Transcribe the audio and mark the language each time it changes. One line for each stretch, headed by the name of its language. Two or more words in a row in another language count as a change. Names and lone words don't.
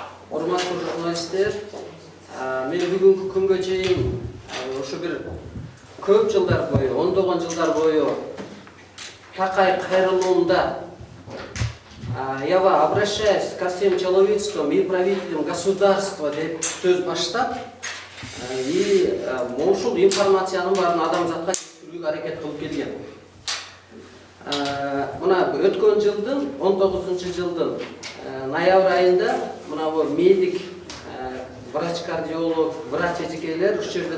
Kyrgyz: Урматтуу журналисттер, мен бүгүнкү күнгө чейин ошо бир көп жылдар бою, ондогон жылдар бою такай кайрылуунда
Russian: я обращаюсь ко всем человечествам и правителям государства
Kyrgyz: деп сөз баштап и ушул информациянын баарын адамзатка жеткирүүгө аракет кылып келген. Мына өткөн жылдын 19-жылдын ноябрь айында мына бу медик, врач-кардиолог, врач эжекейлер ушул жерде